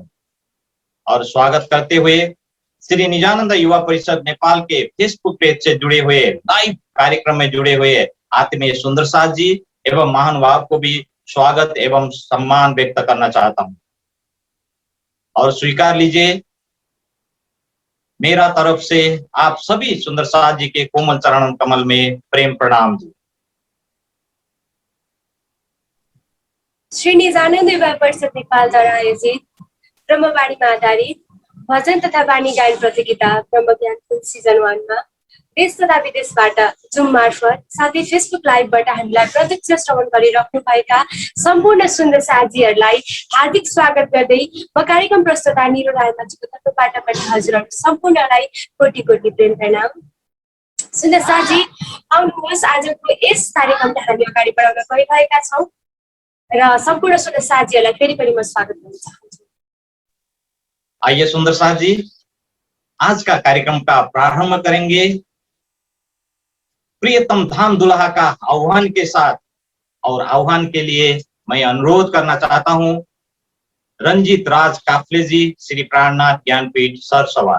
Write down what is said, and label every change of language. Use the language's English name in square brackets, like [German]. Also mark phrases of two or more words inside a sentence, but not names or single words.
[Hindi] और स्वागत करते हुए श्री निजानंद युवा परिषद नेपाल के फेसबुक पेज से जुड़े हुए, लाइव कार्यक्रम में जुड़े हुए आत्मीय सुंदर साथ जी एवं महानुभाव को भी स्वागत एवं सम्मान व्यक्त करना चाहता हूं। और स्वीकार लीजिए मेरा तरफ से आप सभी सुंदर साथ जी के कोमल चरण कमल में प्रेम प्रणाम जी। [Nepali] श्री निजानंद युवा परिषद नेपालद्वारा आयोजित ब्रह्मवाणीमा आधारित भजन तथा वाणी गायन प्रतियोगिता ब्रह्म ज्ञान सिजन 1 मा देश तथा विदेशबाट जुम मार्फत साथै फेसबुक लाइभबाट हामीलाई प्रत्यक्ष श्रवण गरिराख्नु भएका सम्पूर्ण सुन्दर साथीहरूलाई हार्दिक स्वागत गर्दै म कार्यक्रम प्रस्तुता निरो रायमाझीको तर्फबाट पनि हजुरहरू सम्पूर्णलाई कोटि कोटि प्रेम प्रणाम। सुन्दर साथी, आउनुहोस् आजको यस कार्यक्रमलाई हामी अगाडि बढाउन गइरहेका छौँ र सम्पूर्ण सुन्दर साथीहरूलाई फेरि पनि म स्वागत गर्न चाहन्छु। [Hindi] आइए सुंदर साथ जी, आज का कार्यक्रम का प्रारंभ करेंगे प्रियतम धाम दुल्हा का आह्वान के साथ। और आह्वान के लिए मैं अनुरोध करना चाहता हूं रंजीत राज काफले जी, श्री प्राणनाथ ज्ञानपीठ सरसवार।